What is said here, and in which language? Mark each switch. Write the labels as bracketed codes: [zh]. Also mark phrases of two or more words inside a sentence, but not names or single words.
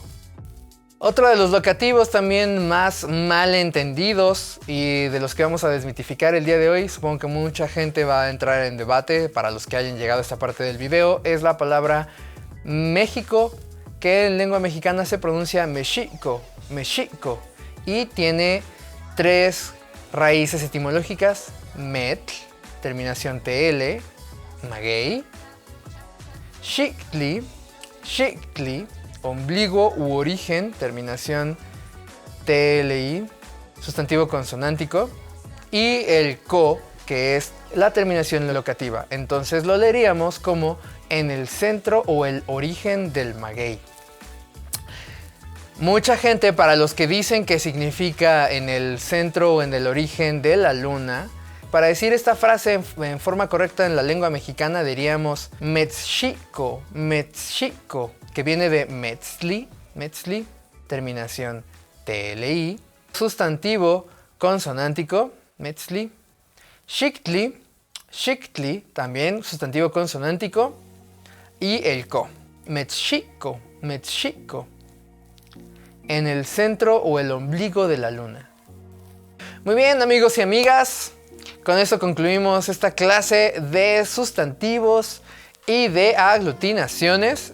[es] Otro de los locativos también más mal entendidos y de los que vamos a desmitificar el día de hoy, supongo que mucha gente va a entrar en debate para los que hayan llegado a esta parte del video, es la palabra México, que en lengua mexicana se pronuncia Mexico, Mexico, y tiene 3 raíces etimológicas: metl, terminación TL, maguey; [nah] xictli, xictli, [es] ombligo u origen, terminación TLI, sustantivo consonántico; y el co, que es la terminación locativa. Entonces lo leeríamos como en el centro o el origen del maguey. Mucha gente, para los que dicen que significa en el centro o en el origen de la luna, para decir esta frase en forma correcta en la lengua mexicana diríamos Mexico, Mexico, que viene de [nah] metzli, metzli, [es] terminación TLI, sustantivo consonántico, metzli; [nah] xictli, xictli, [es] también sustantivo consonántico; y el co, Mexico, Mexico, en el centro o el ombligo de la luna. Muy bien, amigos y amigas, con esto concluimos esta clase de sustantivos y de aglutinaciones.